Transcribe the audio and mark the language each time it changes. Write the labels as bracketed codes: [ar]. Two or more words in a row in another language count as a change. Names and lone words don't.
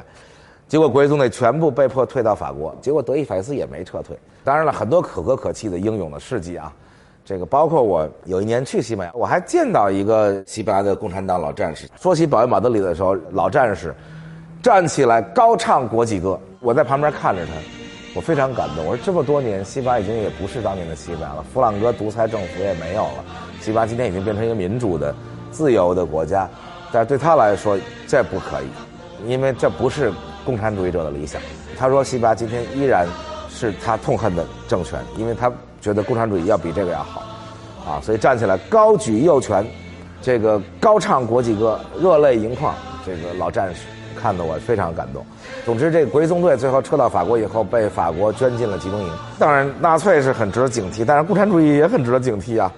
[zh] 結果國際縱隊全部被迫退到法國，結果德意法西斯也沒撤退。當然了，很多可歌可泣的英勇的事跡這個包括我有一年去西班牙，我還見到一個西班牙的共產黨老戰士。說起保衛馬德里的時候，老戰士站起來高唱國際歌，我在旁邊看着他，我非常感動。我說這麼多年，西班牙已經也不是當年的西班牙了，弗朗哥獨裁政府也沒有了，西班牙今天已經變成一個民主的自由的國家，但是對他來說這不可以，因為這不是共產主義者的理想。他說西班牙今天依然是他痛恨的政權，因為他覺得共產主義要比這個要好所以站起來高舉右拳這個高唱國際歌，熱淚盈眶，這個老戰士看得我非常感動。總之，這个国際縱隊最後撤到法國以後，被法國捐進了集中營。當然，納粹是很值得警惕，但是共產主義也很值得警惕啊。